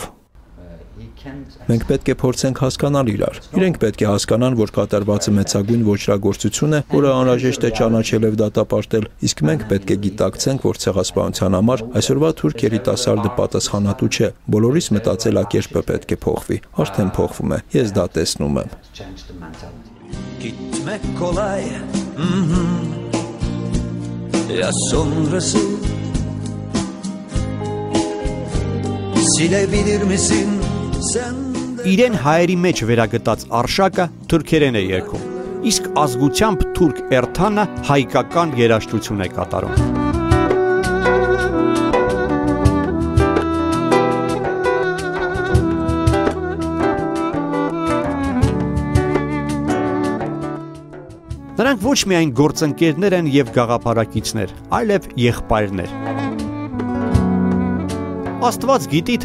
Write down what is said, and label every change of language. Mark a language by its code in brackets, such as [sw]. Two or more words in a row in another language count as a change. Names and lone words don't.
[hy] Մենք պետք է փորձենք հասկանալ իրար։ Իրենք պետք է հասկանան, որ կատարվածը մեծագույն ոճրագործություն է, որը անհրաժեշտ է ճանաչել եւ դատապարտել, իսկ մենք պետք է գիտակցենք, որ ցեղասպանության համար այսօրվա թուրք երիտասարդը պատասխանատու չէ։ Բոլորիս մտածելակերպը պետք է փոխվի։ Արդեն փոխվում է։ Ես դա տեսնում եմ։ [tr] Gitmek kolay. Ya sonrası silebilir misin? [hy] Իրեն հայերի մեջ վերագտած Արշակը թուրքերեն է երգում, իսկ ազգությամբ թուրք Էրթանը հայկական երաժշտություն է կատարում։ Նրանք ոչ միայն գործընկերներ են եւ գաղափարակիցներ, այլև եղբայրներ։ Աստված գիտի, թե